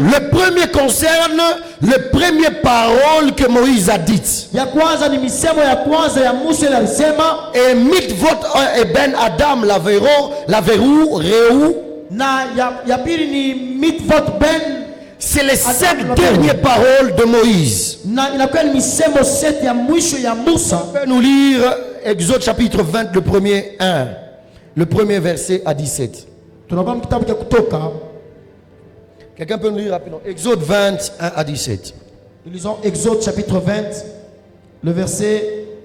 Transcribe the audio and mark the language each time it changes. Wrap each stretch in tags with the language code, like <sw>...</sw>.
<fr>Le premier concerne les premières paroles que Moïse a dites.</fr> <sw>Ya kwanza ni misemo ya kwanza ya Musa ile alisema,</sw> <fr>Et Mitvot et Ben Adam Laverou, Réou,</fr> <sw>na ya pili ni mitvot Ben,</sw> <fr>c'est les 5</fr> <sw>Adam,</sw> <fr>dernières paroles de Moïse.</fr> <sw>na inakuwa ni misemo 7 ya mwisho ya Musa.</sw> <fr>On peut nous lire Exode chapitre 20, le premier 1, le premier verset à 17.</fr> <sw>Tunakuwa kitabu cha Kutoka.</sw> <fr>Quelqu'un peut nous lire rapidement? Exode 20, 1 à 17. Nous lisons Exode chapitre 20, le verset</fr>